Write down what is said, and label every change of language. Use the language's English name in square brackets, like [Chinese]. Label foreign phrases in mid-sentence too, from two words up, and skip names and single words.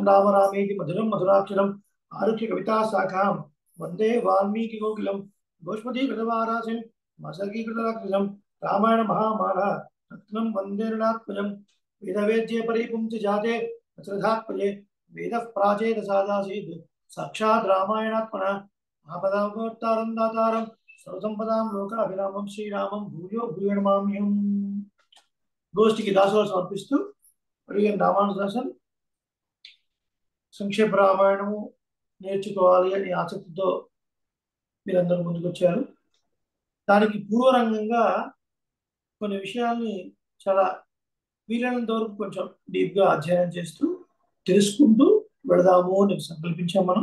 [Sanskrit] राम रामेति मधुरं मधुराक्षरम् आरुह्य कविताशाखां वन्दे वाल्मीकिकोकिलं गोष्पदीकृतवारासिं मसकीकृतराक्षसं रामायण महामाला रत्नं वन्दे ऋणात्मजं वेदवेद्ये परिपुंसि जाते श्रद्धात्मजे वेदः प्राचेदसादासीत् साक्षात् रामायणात्मना आपदावतारं दातारं सर्वसंपदां लोकाभिरामं श्रीरामं भूयो भूयो नमाम्यहम्। [Telugu] గోష్ఠికి దాసోహం సమర్పిస్తూ అడిగిన రామానుజాసన్ సంక్షేప రామాయణము నేర్చుకోవాలి అని ఆసక్తితో మీరందరూ ముందుకు వచ్చారు. దానికి పూర్వరంగంగా కొన్ని విషయాల్ని చాలా వీలైనంత వరకు కొంచెం డీప్గా అధ్యయనం చేస్తూ తెలుసుకుంటూ వెళదాము అని సంకల్పించాం మనం.